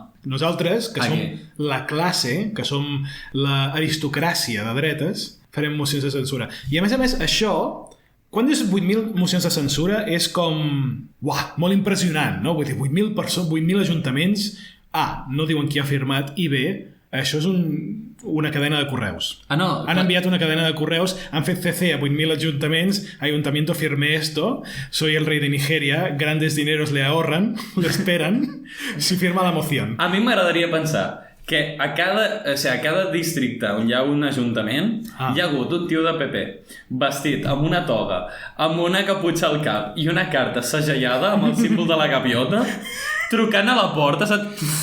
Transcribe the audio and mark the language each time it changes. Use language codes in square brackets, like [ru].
[ca] Nosaltres, que som la classe, que som l'aristocràcia de dretes, farem mocions de censura. I a més, això, quan dius 8.000 mocions de censura, és com... Uah, molt impressionant, no? Vull dir, 8.000 ajuntaments, no diuen qui ha firmat, i B, això és una cadena de correus. No. Han enviat una cadena de correus, han fet CC a 8.000 ajuntaments, [es] ayuntamiento firme esto, soy el rey de Nigeria, grandes dineros le ahorran, le esperan, si firma la moción. [ca] A mi m'agradaria pensar que a cada districte on hi ha un ajuntament hi ha hagut un tio de PP vestit amb una toga, amb una caputxa al cap i una carta segellada amb el símbol de la gaviota trucant a la porta, saps?